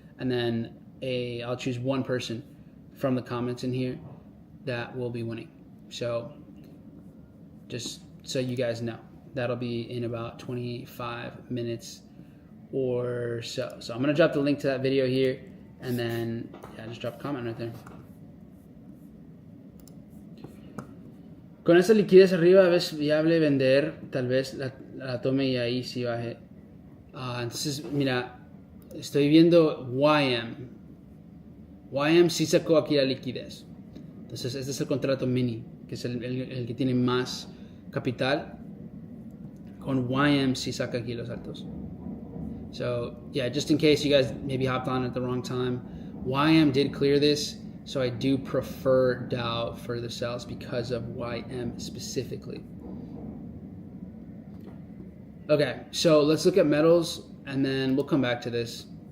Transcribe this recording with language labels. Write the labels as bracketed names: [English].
[English] And then I'll choose one person from the comments in here that will be winning. So just so you guys know, that'll be in about 25 minutes or so. So I'm going to drop the link to that video here, and then just drop a comment right there. [Spanish] Con esa liquidez arriba es viable vender, tal vez la tome y ahí sí baje. Entonces, mira, estoy viendo YM. YM sí sacó aquí la liquidez. Entonces, este es el contrato mini, que es el que tiene más capital. Con YM sí saca aquí los altos. [English] So, yeah, just in case you guys maybe hopped on at the wrong time, YM did clear this. So I do prefer Dow for the sells because of YM specifically. Okay, so let's look at metals, and then we'll come back to this.